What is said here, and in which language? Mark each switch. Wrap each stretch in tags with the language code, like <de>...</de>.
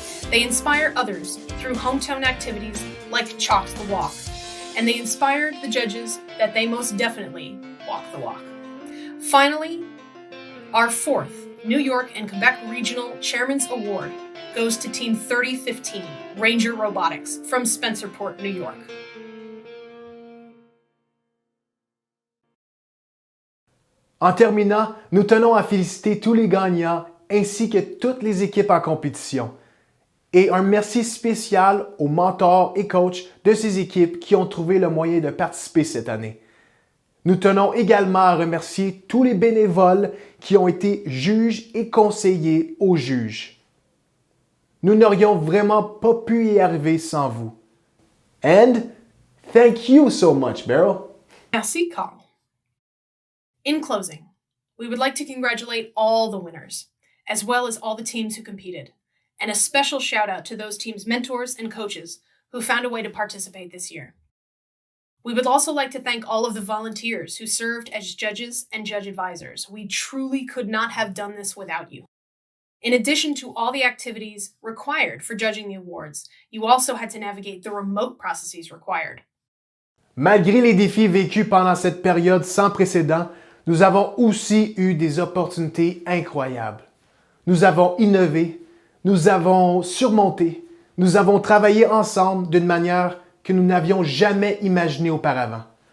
<en>They inspire others through hometown activities like Chalk the Walk, and they inspired the judges that they most definitely walk the walk. Finally, our fourth New York and Quebec Regional Chairman's Award goes to Team 3015, Ranger Robotics from Spencerport, New York.</en> <fr>En terminant, nous tenons à féliciter tous les gagnants ainsi que toutes les équipes en compétition. Et un merci spécial aux mentors et coachs de ces équipes qui ont trouvé le moyen de participer cette année. Nous tenons également à remercier tous les bénévoles qui ont été juges et conseillers aux juges. Nous n'aurions vraiment pas pu y arriver sans vous.</fr> <en>And thank you so much, Beryl.</en> <fr>Merci, Carl.</fr> <en>In closing, we would like to congratulate all the winners, as well as all the teams who competed, and a special shout out to those teams' mentors and coaches who found a way to participate this year. We would also like to thank all of the volunteers who served as judges and judge advisors. We truly could not have done this without you. In addition to all the activities required for judging the awards, you also had to navigate the remote processes required.</en> <fr>Malgré les défis vécus pendant cette période sans précédent, nous avons aussi eu des opportunités incroyables. Nous avons innové, nous avons surmonté, nous avons travaillé ensemble d'une manière que nous n'avions jamais imaginée auparavant.</fr>